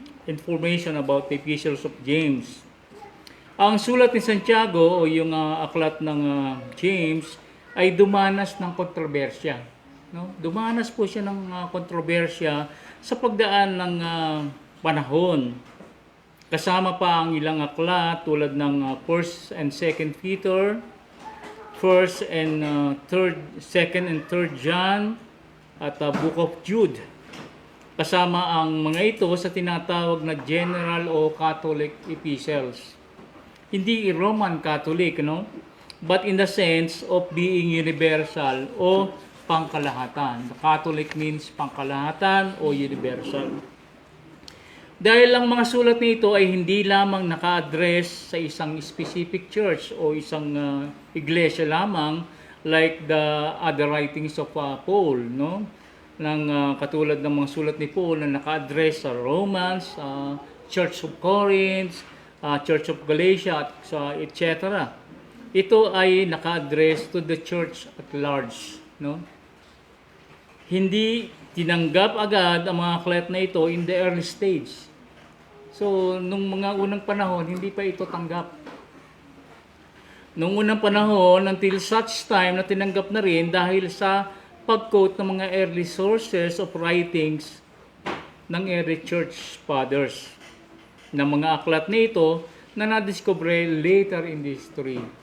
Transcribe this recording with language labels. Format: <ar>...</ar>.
<en>information about the epistles of James.</en> <tl>Ang sulat ni Santiago o yung aklat ng James ay dumanas ng kontrobersya. No? Dumanas po siya ng kontrobersya sa pagdaan ng panahon. Kasama pa ang ilang aklat tulad ng 1st and 2nd Peter, 1st and 2nd and 3rd John, at Book of Jude. Kasama ang mga ito sa tinatawag na general o Catholic epistles.</tl> <en>Hindi Roman Catholic, no? But in the sense of being universal</en> <tl>o pangkalahatan.</tl> <en>The Catholic means pangkalahatan o universal.</en> <tl>Dahil ang mga sulat nito ay hindi lamang naka-address sa isang specific church o isang iglesia lamang</tl> <en>like the other writings of Paul,</en> <tl>no? Katulad ng mga sulat ni Paul na naka-address sa Romans, Church of Corinth, Church of Galatia, at etc. Ito ay naka-address</tl> <en>to the church at large, no?</en> <tl>Hindi tinanggap agad ang mga aklat na ito</tl> <en>in the early stage.</en> <tl>So, nung mga unang panahon, hindi pa ito tanggap. Nung unang panahon,</tl> <en>until such time</en> <tl>na tinanggap na rin dahil sa pag-quote ng mga</tl> <en>early sources of writings</en> <tl>ng</tl> <en>early church fathers</en> <tl>ng mga aklat na ito na nadiscover</tl> <en>later in the history.</en>